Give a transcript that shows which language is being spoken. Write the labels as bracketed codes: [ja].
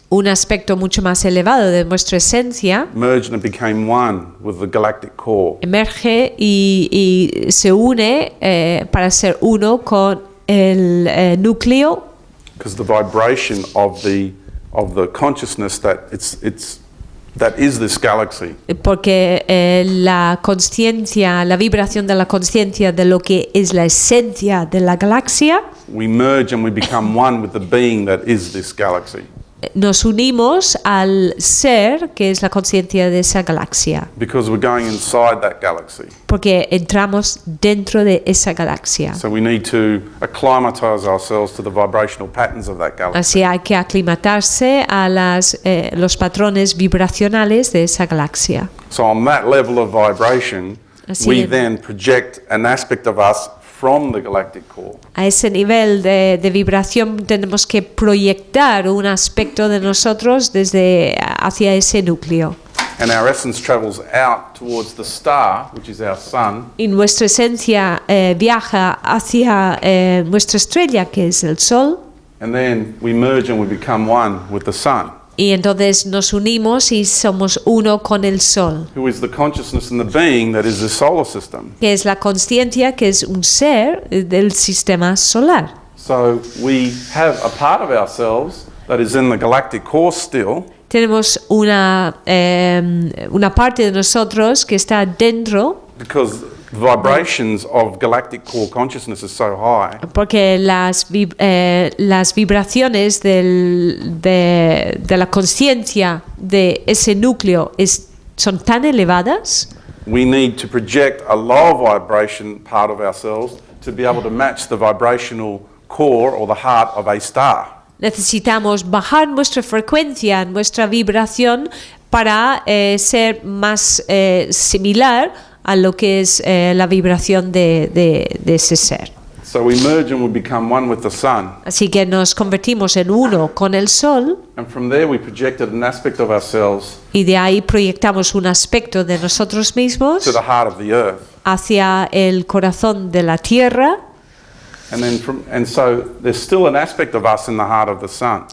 [es] un aspecto mucho más elevado de nuestra esencia, [en] merged and became one with the galactic core. [es] emerge y se une para ser uno con el núcleo, [en] Because the vibration of the consciousness that that is this galaxy [es] porque la consciencia, la vibración de la consciencia de lo que es la esencia de la galaxia, [en] we merge and we become one with the being that is this galaxy. [es] nos unimos al ser que es la conciencia de esa galaxia, [en] Because we're going inside that galaxy. [es] porque entramos dentro de esa galaxia. [en] So we need to acclimatize ourselves to the vibrational patterns of that galaxy. [es] Así hay que aclimatarse a los patrones vibracionales de esa galaxia. [en] So on that level of vibration, [es] Así [en] we [es] es. [en] then project an aspect of us from the galactic core. [es] A ese nivel de vibración tenemos que proyectar un aspecto de nosotros hacia ese núcleo. [en] And our essence travels out towards the star, which is our sun, [es] Y nuestra esencia viaja hacia nuestra estrella, que es el Sol, [en] and then we merge and we become one with the sun, [es] y entonces nos unimos y somos uno con el Sol, [en] who is the consciousness and the being that is the solar system. [es] que es la consciencia, que es un ser del sistema solar. [en] So we have a part of ourselves that is in the galactic core still, [es] Tenemos una parte de nosotros que está dentro, [en] because the vibrations of galactic core consciousness is so high [es] porque las vibraciones de la conciencia de ese núcleo son tan elevadas, [en] we need to project a lower vibration part of ourselves to be able to match the vibrational core or the heart of a star. [es] necesitamos bajar nuestra frecuencia, nuestra vibración, para ser más similar a lo que es la vibración de ese ser. [en] So we merge and we become one with the sun. [es] Así que nos convertimos en uno con el sol [en] And from there we projected an aspect of ourselves [es] y de ahí proyectamos un aspecto de nosotros mismos [en] to the heart of the earth. [es] hacia el corazón de la tierra. [en] And so there's still an aspect of us in the heart of the sun.